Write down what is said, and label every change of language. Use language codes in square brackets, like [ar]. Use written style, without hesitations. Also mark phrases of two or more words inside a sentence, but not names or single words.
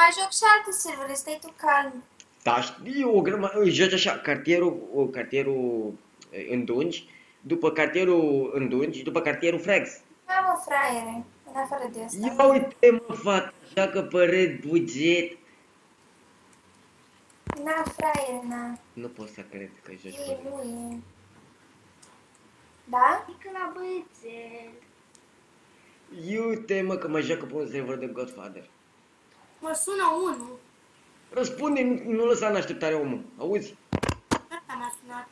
[ro] Mai joc și alte servere, stai tu calm. Da, știu, o grămadă, îi joci așa, cartierul Îndungi, după cartierul Îndungi, după cartierul Frags. Da, mă, fraiere, în afară de asta. Ia uite, mă, fata, joacă pe red buget. Na, fraiere, na. Nu pot să cred că joci pe E, red. nu e. Da? Mică la băiețel. Iute, mă, că mă joacă pe un server de Godfather. Mă sună unul. Răspunde, nu lăsa în așteptare omul, auzi? Asta m-a sunat.